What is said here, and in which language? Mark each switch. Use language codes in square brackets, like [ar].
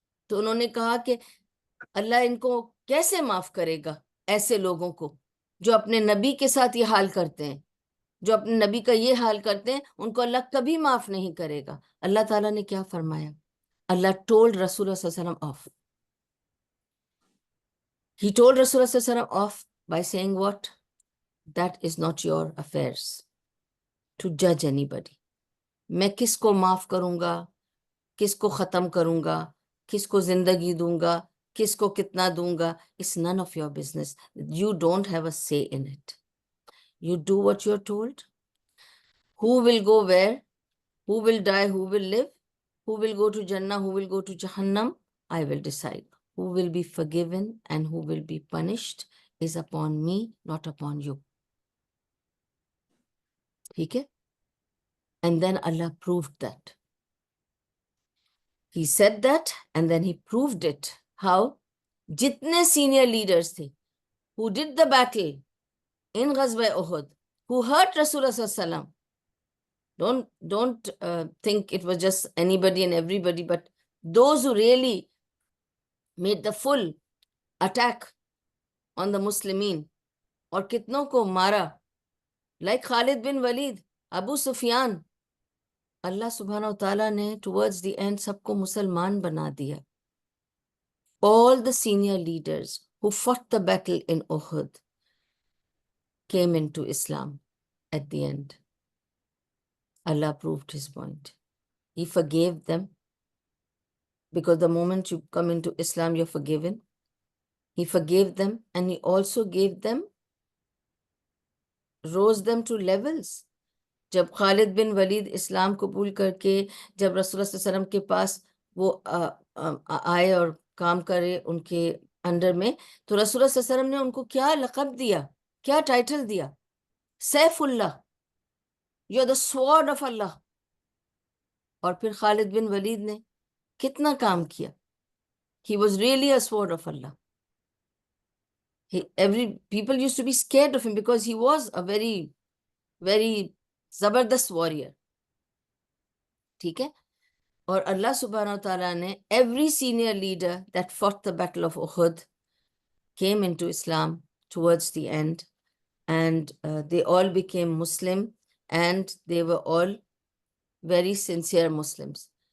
[ur] تو انہوں نے کہا کہ اللہ ان کو کیسے معاف کرے گا، ایسے لوگوں کو جو اپنے نبی کے ساتھ یہ حال کرتے ہیں، جو اپنے نبی کا یہ حال کرتے ہیں، ان کو اللہ کبھی معاف نہیں کرے گا. اللہ تعالیٰ نے کیا فرمایا؟ اللہ [en] Told رسول اللہ صلی اللہ علیہ وسلم آف. He told Rasulullah صلی اللہ علیہ وسلم off by saying what? That is not your affairs to judge anybody. [ur] میں کس کو معاف کروں گا، کس کو ختم کروں گا، کس کو زندگی دوں گا، کس کو کتنا دوں گا، [en] it's none of your business. You don't have a say in it. You do what you're told. Who will go where? Who will die? Who will live? Who will go to Jannah? Who will go to Jahannam? I will decide. Who will be forgiven and who will be punished is upon me, not upon you. [ur] ٹھیک ہے؟ [en] And then Allah proved that. He said that and then he proved it. How? جتنے senior leaders تھے who did the battle in غزوہ احد, who hurt Rasulullah صلی اللہ علیہ وسلم. Don't think it was just anybody and everybody, but those who really made the full attack on the Muslimin [ur] اور کتنوں کو مارا، [en] like خالد بن ولید، ابو سفیان. [ur] اللہ سبحانہ و تعالیٰ نے [en] towards the end [ur] سب کو مسلمان بنا دیا. [en] All the senior leaders who fought the battle in Uhud came into Islam at the end. Allah proved his point. He forgave them because the moment you come into Islam, you're forgiven. He forgave them and he also gave them, rose them to levels. [ur] جب خالد بن ولید اسلام قبول کر کے جب رسول اللہ صلی اللہ علیہ وسلم کے پاس وہ آئے اور کام کرے ان کے انڈر میں، تو رسول اللہ صلی اللہ علیہ وسلم نے ان کو کیا لقب دیا، کیا ٹائٹل دیا؟ Saif Ullah, [en] You are the sword of Allah. [ur] اور پھر خالد بن ولید نے کتنا کام کیا. [en] He was really a sword of Allah. People used to be scared of him because he was a very, very زبردست warrior. [ur] ٹھیک ہے؟ اور اللہ سبحانہ و تعالیٰ نے [en] every senior leader that fought the battle of Uhud came into Islam towards the end, and they all became Muslim, and they were all very sincere Muslims.